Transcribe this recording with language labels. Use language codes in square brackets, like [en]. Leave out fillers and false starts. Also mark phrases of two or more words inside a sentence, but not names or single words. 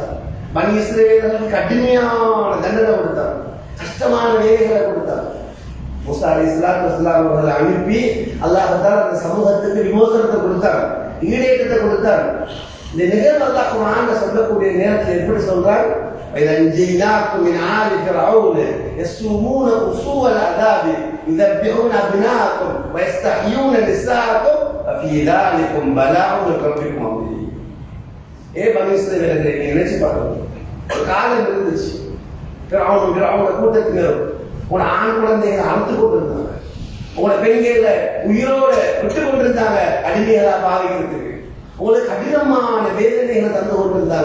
[ta] பனி இஸ்ரவேலர்களுக்கு கடுமையான தண்டனை கொடுத்தார், கஷ்டமான வேலைகளை கொடுத்தார். மூசா [ar] عليه الصلاة والسلام [ta] அவர்களை அனுப்பி [ar] الله تعالى [ta] அந்த சமூகத்துக்கு விமோசனத்தை கொடுத்தார், ஈடேற்றத்தை கொடுத்தார். இந்த நிகழ்வு அல்லாஹ் குர்ஆன்ல சொல்லக்கூடிய நேரத்தில் எப்படி சொல்றார்? [ar] وَإِذَنْجَيْنَاكُمْ مِنْ آلِ فِرْعَوْنَ يَسُومُونَكُمْ سُوءَ الْعَذَابِ يُذَبِّحُونَ أَبْنَاءَكُمْ وَيَسْتَحْيُونَ نِسَاءَكُمْ وَفِي ذَلِكُمْ بَلَاءٌ مِنْ رَبِّكُمْ عَظِيمٌ. [ta] பனி இஸ்ரவேலர்களை நீங்க நினைச்சு பார்க்கணும். ஒரு காலம் இருந்துச்சு, ஃபிரௌன் கூட்டத்தினர் உங்களோட ஆண் குழந்தைகளை அறுத்து கொண்டிருந்தாங்க, உங்களோட பெண்களை உயிரோட விட்டு கொண்டிருந்தாங்க அடிமைகளா பாவிக்கிறதுக்கு, உங்களுக்கு கடினமான வேதனைகளை தந்து கொண்டிருந்தாங்க.